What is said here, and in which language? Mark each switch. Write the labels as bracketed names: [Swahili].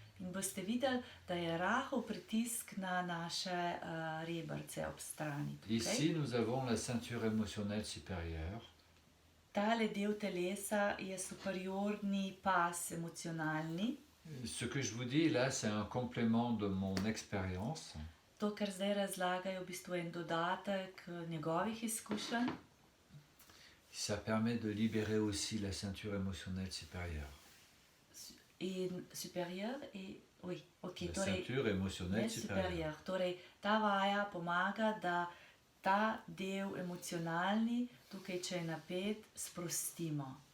[Slovenian] in boste videli, da je rahel pritisk na naše rebrce ob strani. Tukaj. [French] Ici, nous avons la ceinture émotionnelle supérieure. [Slovenian] Tale del telesa je superiorni pas emocionalni. [French] Ce que je vous dis là, c'est un complément de mon expérience. [Slovenian] To, kar zdaj razlagajo, v bistvu je en dodatek njegovih izkušenj. [French] Ça permet de libérer aussi la ceinture émotionnelle supérieure. [Slovenian] In superior in... Oj, ok, [French] La [Slovenian] torej... [French] ceinture émotionnelle [Slovenian] Ne [French] supérieure. [Slovenian] superior. Torej, ta vaja pomaga, da ta del emocionalni, tukaj, če je napet, sprostimo.